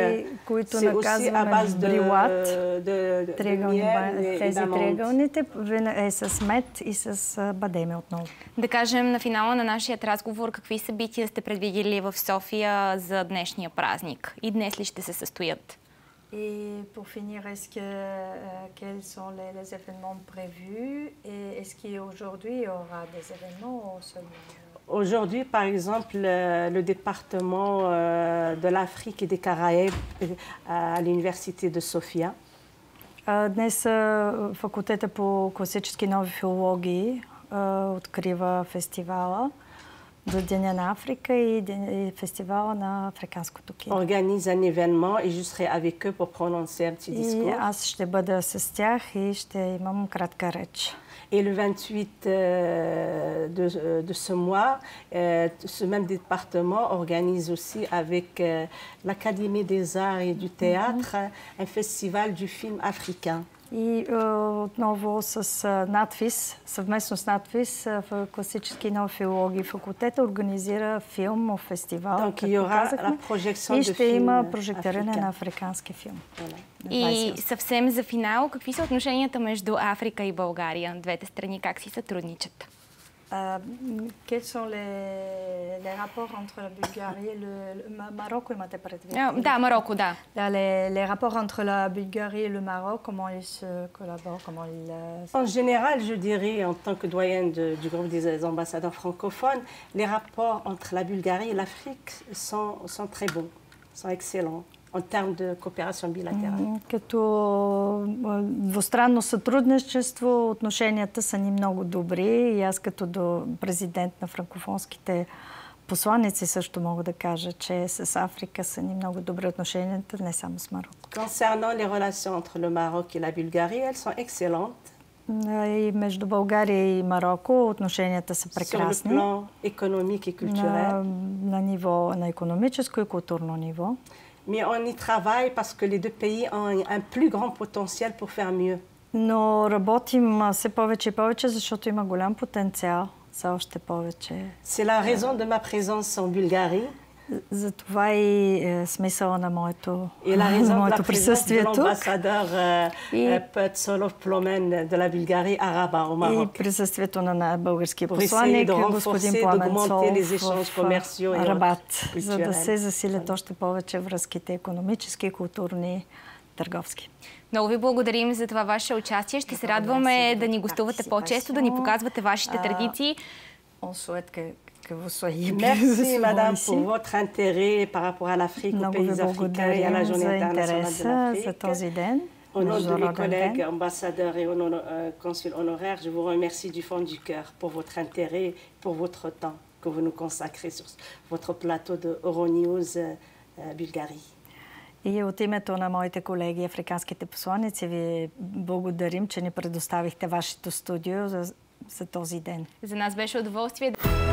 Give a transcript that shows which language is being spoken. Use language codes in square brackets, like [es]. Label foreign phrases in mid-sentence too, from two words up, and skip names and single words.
[fr] C'est aussi à base de miel et [bg] тези [fr] d'amandes. [bg] триъгълните е с мед и с бадеме отново. Да кажем на финала на нашия разговор, какви събития сте предвидели в София за днешния празник? И днес ли ще се състоят? [fr] Et pour finir, quels sont les événements prévus et est-ce qu'aujourd'hui il y aura des événements ou seulement... Aujourd'hui, par exemple, le département de l'Afrique et des Caraïbes à l'université de Sofia. [bg] Днес факултета по класически нови филологии открива фестивала за Деня на Африка и фестивала на африканското кино. [fr] Organise un événement et je serai avec eux pour prononcer un petit discours. [bg] И аз ще бъда с тях и ще имам кратка реч. [fr] Et le 28 de ce mois, ce même département organise aussi avec l'Académie des Arts et du Théâtre un festival du film africain. [bg] И отново с надпис, съвместно с надпис в класически нови филологии факултета организира филмов фестивал. [fr] Donc il y aura la projection de [bg] и ще [fr] films [bg] има прожектиране [fr] africains. [bg] на африкански филм. И съвсем за финал, какви са отношенията между Африка и България? Двете страни как си сътрудничат? [fr] Quels sont les rapports entre la Bulgarie et le Maroc, [bg] имате предвид? Да, Марокко, да. [fr] Les rapports entre la Bulgarie et le Maroc, comment ils se collaborent, comment ils... En général, je dirais, en tant que doyenne du groupe des ambassadeurs francophones, les rapports entre la Bulgarie et l'Afrique sont très bons, sont excellents en termes de coopération bilatérale. [bg] Като двустранно сътрудничество, отношенията са ни много добри и аз като президент на франкофонските посланици също мога да кажа, че с Африка са ни много добри отношенията, не само с Марокко. [fr] Concernant les relations entre le Maroc et la Bulgarie, elles sont excellentes. [bg] И между България и Марокко отношенията са прекрасни. [fr] Sur le plan économique et culturel. [bg] На ниво, на икономическо и културно ниво. [fr] Mais on y travaille parce que les deux pays ont un plus grand potentiel pour faire mieux. [bg] Но работим все повече и повече, защото има голям потенциал за още повече. [fr] C'est la raison de ma présence en Bulgarie. [bg] Затова и смисъла на моето присъствие тук. [fr] L'ambassadeur Petsolov Plomen de la Bulgarie à Rabat, au Maroc. [bg] И присъствието на българския посланник, господин Пламенцов в Рабат, за да се засилят още повече връзките економически, културни, търговски. Много ви благодарим за това ваше участие. Ще се радваме да ни гостувате по-често, да ни показвате вашите традиции. [fr] Merci, madame, pour votre intérêt par rapport à l'Afrique, aux pays africains et à la Journée internationale de l'Afrique. Au nom de mes collègues ambassadeurs et consuls honoraires, je vous remercie du fond du cœur pour votre intérêt, pour votre temps que vous nous consacrez sur votre plateau de Euronews Bulgarie. [bg] И от името на моите колеги, африканските посланици, ви благодарим, че ни предоставихте вашето студио за този ден. За нас беше удоволствие.